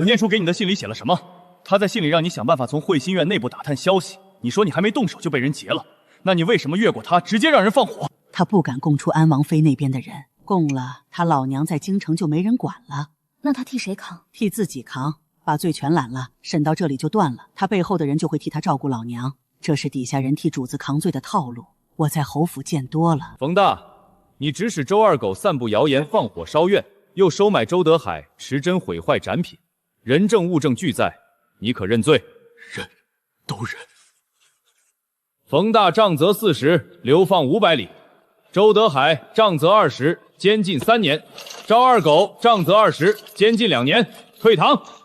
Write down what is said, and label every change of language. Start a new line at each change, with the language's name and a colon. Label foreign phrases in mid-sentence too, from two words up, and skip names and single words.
Chinese: 我念書給你的信裡寫了什麼？他在信裡讓你想辦法從慧心院內部打探消息，你說你還沒動手就被人劫了，那你為什麼越過他，直接讓人放火？他不敢供出安王妃那邊的人，供了他老娘在京城就沒人管了。那他替誰扛？替自己扛，把罪全攬了，審到這裡就斷了，他背後的人就會替他照顧老娘，這是底下人替主子扛罪的套路。我在侯府見多了。馮大，你指使周二狗散布謠言，放火燒院，又收買周德海持真毀壞展品，人證物證俱在，你可認罪？認，都認。馮大杖責40，流放500里；周德海杖責20，監禁3年；趙二狗杖責20，監禁2年，退堂。